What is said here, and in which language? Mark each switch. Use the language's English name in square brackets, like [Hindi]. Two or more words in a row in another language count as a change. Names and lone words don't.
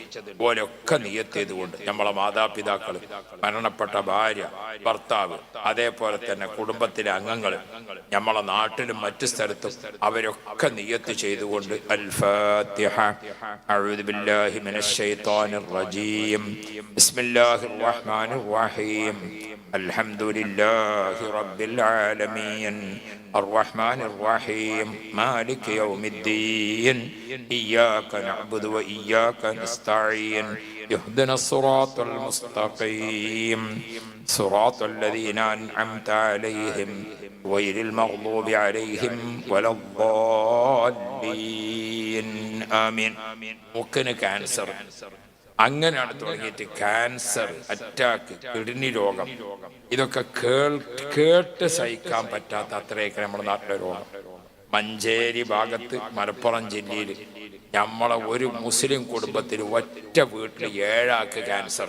[Malayalam] ഓരൊക്കെ നിയ്യത്ത് ചെയ്തുകൊണ്ട് നമ്മളെ മാതാപിതാക്കൾ, മരണപ്പെട്ട ഭാര്യ, ഭർത്താവ്, അതേപോലെ തന്നെ കുടുംബത്തിലെ അംഗങ്ങൾ, നമ്മളെ നാട്ടിലും മറ്റു സ്ഥലത്തും അവരൊക്കെ നിയ്യത്ത് ചെയ്തുകൊണ്ട് അൽ ഫാത്തിഹ. [Arabic] أعوذ بالله من الشيطان الرجيم. بسم الله الرحمن الرحيم. الحمد لله رب العالمين. الرحمن الرحيم. مالك يوم الدين. إياك نعبد وإياك نستعين. اهدنا الصراط المستقيم. صراط الذين أنعمت عليهم غير المغضوب عليهم ولا الضالين. آمين. ممكن كانسر [Malayalam] അങ്ങനെയാണ് തുടങ്ങിയിട്ട് ക്യാൻസർ, അറ്റാക്ക്, കിഡ്നി രോഗം, ഇതൊക്കെ കേട്ട് സഹിക്കാൻ പറ്റാത്ത അത്രയൊക്കെ നമ്മുടെ നാട്ടിലെ രോഗം. മഞ്ചേരി ഭാഗത്ത്, മലപ്പുറം ജില്ലയിൽ നമ്മളെ ഒരു മുസ്ലിം കുടുംബത്തിൽ ഒറ്റ വീട്ടിൽ 7 ആൾക്ക് ക്യാൻസർ.